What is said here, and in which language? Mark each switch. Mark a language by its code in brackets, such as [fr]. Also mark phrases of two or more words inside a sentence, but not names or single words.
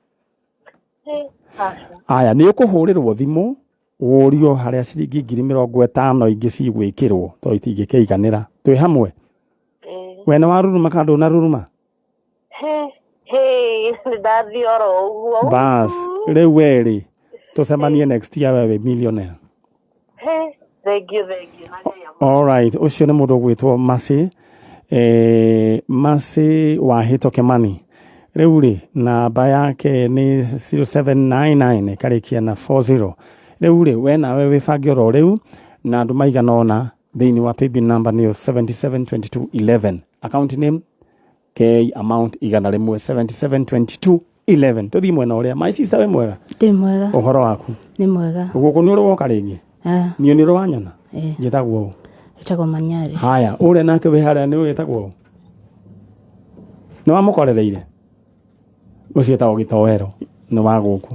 [ki] Aya nĩ ũkũhũrĩrwo thimũ ũrio harĩa ciringi 50,000 ingĩ cigwĩkĩrwo tondũ itingĩkĩiganĩra. Twĩ hamwe? We nĩ waruruma kana ndũnaruruma? Bas rĩu werĩ tũcemanie [en] next year [ki] we millionaire. [en] Thank you. [ki] Alright ũcio nĩ mũndũ ũgwĩtwo Masi Wahito Kemani. Rĩu rĩ namba yake nĩ 0799 karĩkia na 40. Rĩu rĩ we nawe wĩbange oro rĩu na andũ maigana ona thĩinĩ wa [en] paybill number [ki] nĩ 772211 [en] account name K amount [ki] igana rĩmwe 772211. Tũthiĩ mwena ũrĩa [en] my sister [ki] we mwega? Ndĩ mwega. Ũhoro waku? Nĩ mwega. Gũkũ nĩ ũrĩ woka rĩngĩ? Niĩ nĩ rwanyona Eh. njĩtagwo Etagwo Manyari. haya ũrĩa nake wĩ harĩa nĩ wĩtagwo nĩ wamũkorereire ũcio etagwo Gĩtowero nĩ wa gũkũ